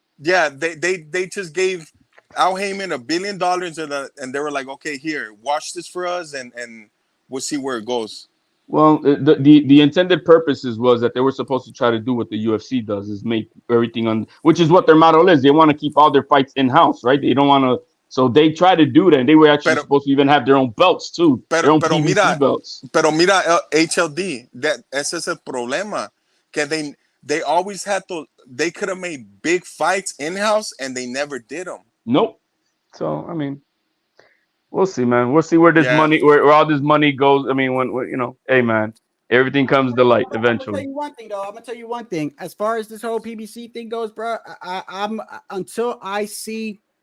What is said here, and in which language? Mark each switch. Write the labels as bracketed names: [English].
[English] They just gave Al Heyman $1 billion and they were like, okay, here, watch this for us and we'll see where it goes. Well, the intended purposes was that they were supposed to try to do what the UFC does, is make everything on, which is what their model is. They want to keep all their fights in house, right? They don't want to. So they try to do that, and they were actually supposed to even have their own belts too, their own PBC belts. [Spanish] Pero mira, HLD, ese es el problema. [English] Que they always had to. They could have made big fights in house, and they never did them. Nope. So I mean, we'll see, man. We'll see where this money, where all this money goes. I mean, when hey, man, everything comes to light eventually. I'm gonna tell you one thing. As far as this whole PBC thing goes, bro, I'm until I see.